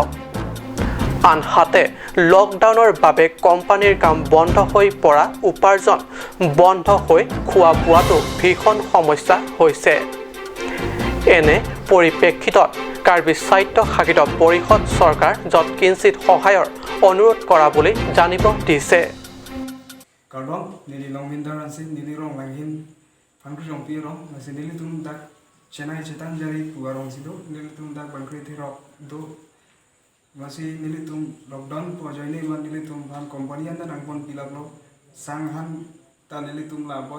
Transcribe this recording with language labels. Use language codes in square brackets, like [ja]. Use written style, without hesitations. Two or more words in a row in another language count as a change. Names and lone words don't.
[as] আনহাতে লকডাউনৰ বাবে কোম্পানীৰ কাম বন্ধ হৈ পৰা উপাৰ্জন বন্ধ হৈ খোৱা বোৱাটো ভীষণ সমস্যা হৈছে। এনে পৰিপ্ৰেক্ষিতত কাৰ্বি সাহিত্য শাসিত পৰিষদ চৰকাৰ য'ত কিঞ্চিত সহায়ৰ অনুৰোধ কৰা বুলি জানিব দিছে [mjw] Karbon nili long mindar ansi nili rong langhin fangkru rong pi rong nasi nili tum dak Chennai chetan jari puwa rong sido nili tum dak bangkri thi rok do nasi nili tum lockdown po joini man nili tum han company anda nangpon pilap lo sanghan ta nili tum labol